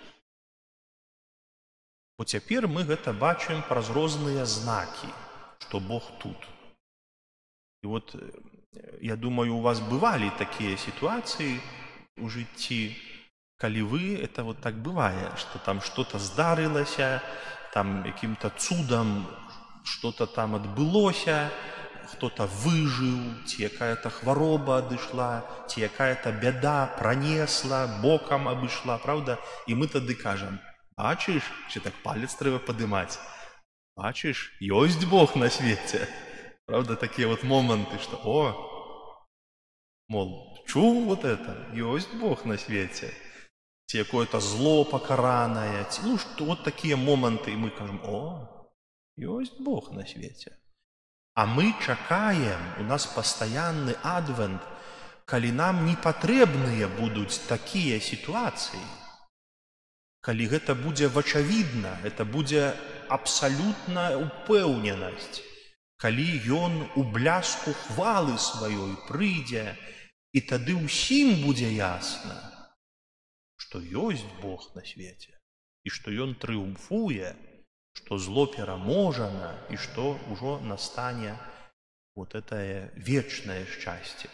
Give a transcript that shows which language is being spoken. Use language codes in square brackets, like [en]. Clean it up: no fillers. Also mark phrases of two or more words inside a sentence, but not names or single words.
[be] Бо цяпер мы гэта бачым праз розныя знакі, што Бог тут. І от, я думаю, у вас бывалі такія сітуацыі у жыцці, калі вы, [ru] это вот так бывае, [be] что там что-то здарылася, там каким-то цудом что-то там адбылося, кто-то выжыў, ці якая-то хвароба адышла, ці якая-то бяда пронесла, бокам абышла, правда? І мы тады кажам: бачыш, чи так палец трэба падымаць, бачыш, ёсць Бог на свеце. [ru] Правда, такие вот моменты, что, мол, [be] чуў [ru] вот это, [be] ёсць Бог на свете, ці якое-то зло покаранае, [ru] ну, что вот такие моменты, и мы [be] кажем: ёсць Бог на свете. А мы чакаем, у нас постоянный адвент, калі нам не патрэбныя будуць такія сітуацыі, калі гэта будзе вачавідна, это будзе абсалютная упэўненасць, калі ён у бляску хвалы сваёй прыйдзе, і тады ўсім будзе ясна, што ёсць Бог на свеце, і што ён трыумфуе, што зло пераможана, і што ўжо настане [ru] вот это [be] вечнае шчасце.